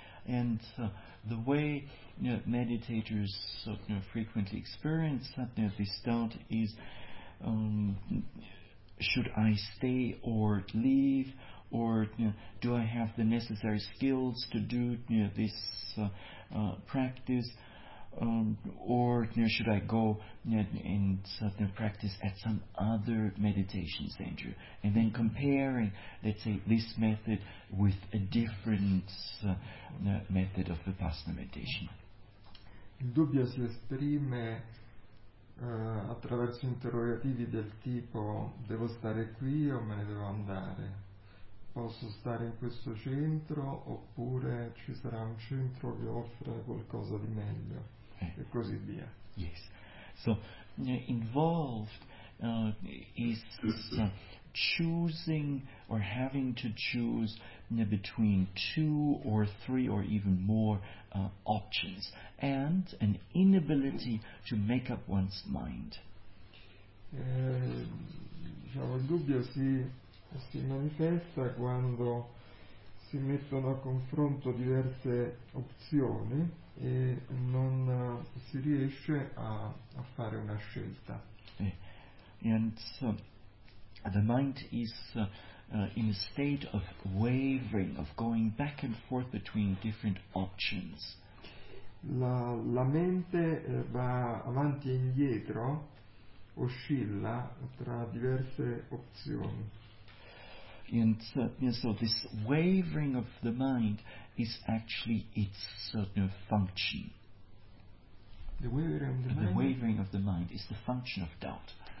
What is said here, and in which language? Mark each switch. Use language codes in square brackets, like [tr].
[en] And the way meditators frequently experience that this doubt is should I stay or leave, or do I have the necessary skills to do this practice? or should I go and practice at some other meditation center? And then comparing, let's say, this method with a different method of Vipassana meditation. [it] Il dubbio si esprime attraverso interrogativi del tipo: devo stare qui o me ne devo andare? Posso stare in questo centro oppure ci sarà un centro che offre qualcosa di meglio? E così via. [en] Yes. So, involved is choosing or having to choose between two or three or even more options and an inability to make up one's mind. [it] Diciamo, il dubbio si manifesta quando si mettono a confronto diverse opzioni e non si riesce a fare una scelta. [en] The mind is in a state of wavering, of going back and forth between different options. [it] La mente va avanti e indietro, oscilla tra diverse opzioni. [en] And so this wavering of the mind is actually its function. The wavering of the mind is the function of doubt.